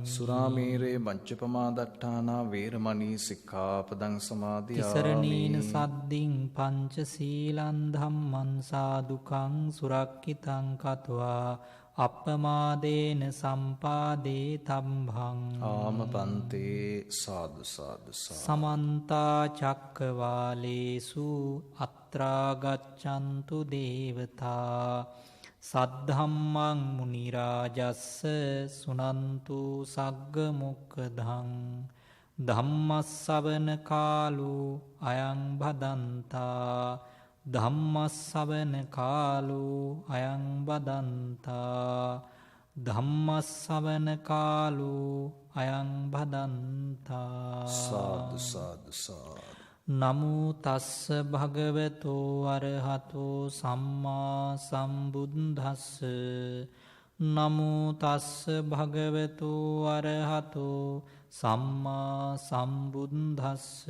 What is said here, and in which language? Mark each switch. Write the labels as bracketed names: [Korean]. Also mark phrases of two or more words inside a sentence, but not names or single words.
[Pali] සුරාමේරේ මජ්ජපමා දට්ඨානා වේරමණී සික්ඛාපදං සමාදියාමි. තිසරණීන සද්දින් පංචශීලං ධම්මං සාදුකං සුරක්ඛිතං කତ୍වා අප්පමාදේන සම්පාදේ තම්භං. ආමපන්තේ. සාදු සාදු සාදු. සමන්තා චක්කවාලේසු අත්‍රා ගච්ඡන්තු දේවතා සද්ධම්මං මුනි රාජස්ස සුනන්තු සග්ග මොක්ඛදං. ධම්මස්සවන කාලෝ අයං භදන්තා. ධම්මස්සවන කාලෝ අයං බදන්තා. ධම්මස්සවන කාලෝ අයං බදන්තා. සාදු සාදු සාදු. නමෝ තස්ස භගවතෝ අරහතෝ සම්මා සම්බුද්දස්ස නමෝ තස්ස භගවතු අරහතෝ සම්මා සම්බුද්දස්ස.